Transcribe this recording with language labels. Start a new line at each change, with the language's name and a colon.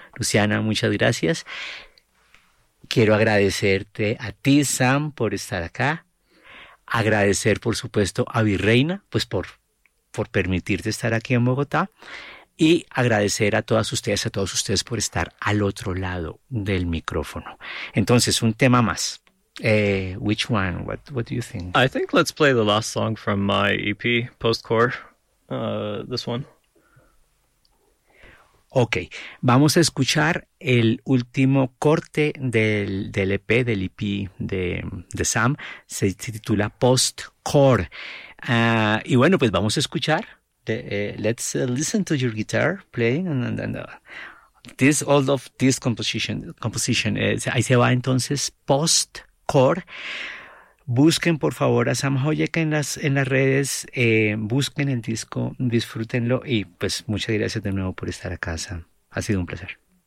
Spanish: Luciana, muchas gracias. Quiero agradecerte a ti, Sam, por estar acá. Agradecer, por supuesto, a Virreina, pues por permitirte estar aquí en Bogotá. Y agradecer a todos ustedes por estar al otro lado del micrófono. Entonces, un tema más.
English: Which one? What do you think? I think let's play the last song from my EP, Postcore. This one.
Spanish: Okay, vamos a escuchar el último corte del EP, del EP de Sam. Se titula Postcore. Y bueno, pues vamos a escuchar.
English: Let's listen to your guitar playing and this all of this composition.
Spanish: Ahí se va entonces Postcore. Busquen por favor a Sam Hoyek en las redes, busquen el disco, disfrútenlo, y pues muchas gracias de nuevo por estar acá, Sam. Ha sido un placer.